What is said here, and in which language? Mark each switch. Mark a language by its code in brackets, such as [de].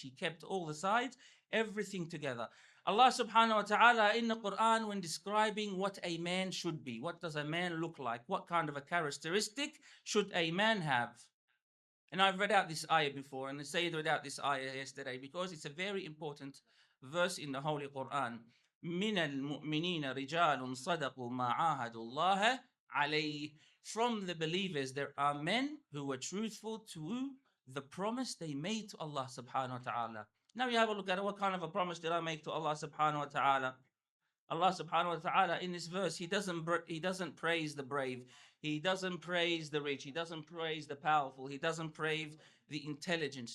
[en] He kept all the sides, everything together. Allah subhanahu wa ta'ala in the Quran, when describing what a man should be, what does a man look like? What kind of a characteristic should a man have? And I've read out this ayah before, and the Sayyid read out this ayah yesterday because it's a very important verse in the Holy Quran. [ar] من المؤمنين رجال صدقوا ما عاهدوا الله عليه. [en] From the believers, there are men who were truthful to the promise they made to Allah subhanahu wa ta'ala. Now you have a look at it. What kind of a promise did I make to Allah subhanahu wa ta'ala? Allah subhanahu wa ta'ala in this verse, he doesn't praise the brave. He doesn't praise the rich. He doesn't praise the powerful. He doesn't praise the intelligent.